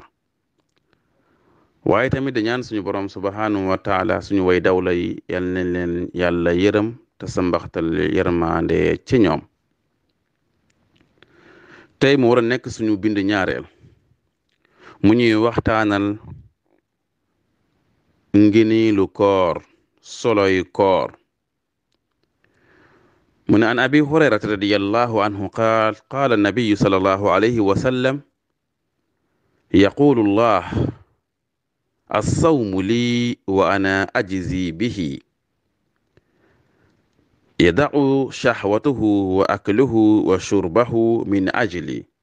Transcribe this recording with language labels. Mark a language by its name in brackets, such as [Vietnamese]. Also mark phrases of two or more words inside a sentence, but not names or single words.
[Wolof] waaye tamit di ñaan suñu borom [Arabic] سبحانه وتعالى [Wolof] suñu way dawla yi yal na leen yàlla yërëm te sambaxtal yërmande ci ñoom. tey mu war a nekk suñu bind ñaareel mu ñuy waxtaanal nginilu koor, soloy koor. [Arabic] من عن أبي هريرة رضي الله عنه قال قال النبي صلى الله عليه وسلم يقول الله الصوم لي وأنا أجزي به يدع شهوته وأكله وشربه من أجلي